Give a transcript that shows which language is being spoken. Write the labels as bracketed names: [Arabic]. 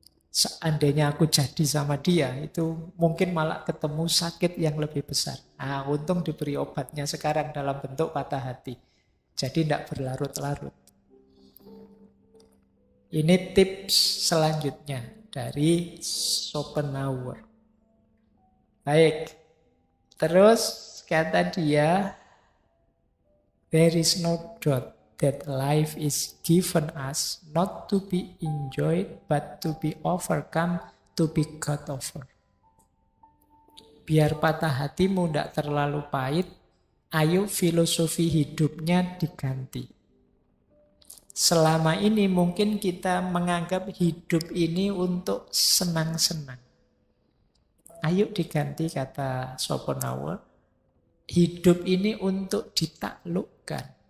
[Indonesian] Seandainya aku jadi sama dia, itu mungkin malah ketemu sakit yang lebih besar. Nah, untung diberi obatnya sekarang dalam bentuk patah hati. Jadi tidak berlarut-larut. Ini tips selanjutnya dari Schopenhauer. Baik, terus kata dia, [English] there is no doubt that life is given us not to be enjoyed, but to be overcome, to be got over. [Indonesian] Biar patah hatimu tidak terlalu pahit, ayo filosofi hidupnya diganti. Selama ini mungkin kita menganggap hidup ini untuk senang-senang. Ayo diganti, kata Schopenhauer. Hidup ini untuk ditaklukkan.